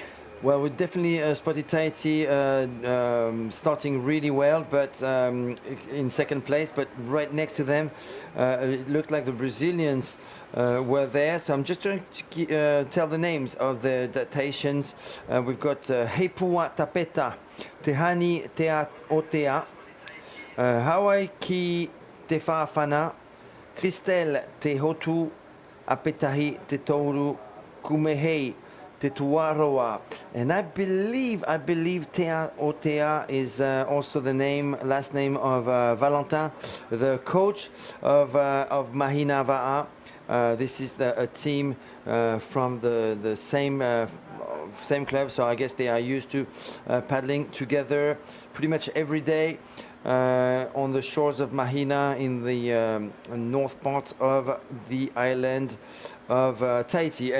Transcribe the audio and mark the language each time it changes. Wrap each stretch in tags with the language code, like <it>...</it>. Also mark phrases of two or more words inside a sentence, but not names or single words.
<en>Well, we definitely spotted Tahiti starting really well, but in second place. But right next to them, it looked like the Brazilians were there. So I'm just trying to tell the names of the Tahitians. We've got Hepua Tapeta, Tehani Tea Otea, Hawaii Ki Te Whawhana, Christelle Te Hotu, Apetahi Te Toru, Kumehei Te Tuaroa. And I believe Tea Otea is also the last name of Valentin, the coach of Mahina Va'a. This is a team from the same club, so I guess they are used to paddling together pretty much every day on the shores of Mahina in the north part of the island Tahiti.</en>